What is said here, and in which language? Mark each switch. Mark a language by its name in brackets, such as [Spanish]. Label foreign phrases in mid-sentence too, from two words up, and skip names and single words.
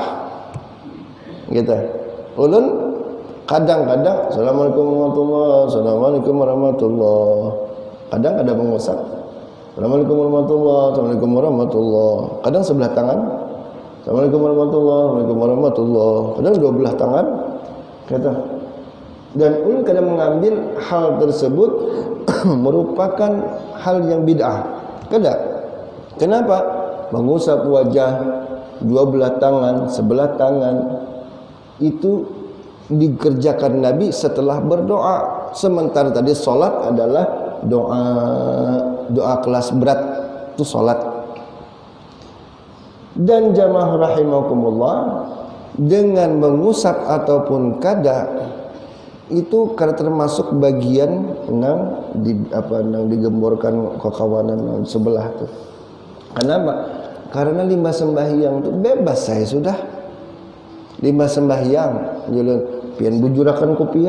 [Banjar] Gitu. Ulun kadang-kadang [Arabic] السلام عليكم ورحمة الله، السلام عليكم ورحمة الله. [Banjar] Kadang ada mengusap [Arabic] السلام عليكم ورحمة الله، السلام عليكم ورحمة الله. [Banjar] Kadang sebelah tangan [Arabic] السلام عليكم ورحمة الله، السلام عليكم ورحمة الله. [Banjar] Kadang dua belah tangan. Kata. Dan ulun kadang mengambil hal tersebut merupakan hal yang bid'ah. Kada. Kenapa? Mengusap wajah dua belah tangan, sebelah tangan itu dikerjakan Nabi setelah berdoa. Sementara tadi solat adalah doa kelas berat, itu solat. Dan jamaah rahimakumullah, dengan mengusap ataupun kada itu kada termasuk bagian nang digemborkan kekawanan sebelah tu. Kenapa? Karena limbah sembahyang itu bebas saya sudah. Limbah sembahyang, jalan pian bujurakan kopiah.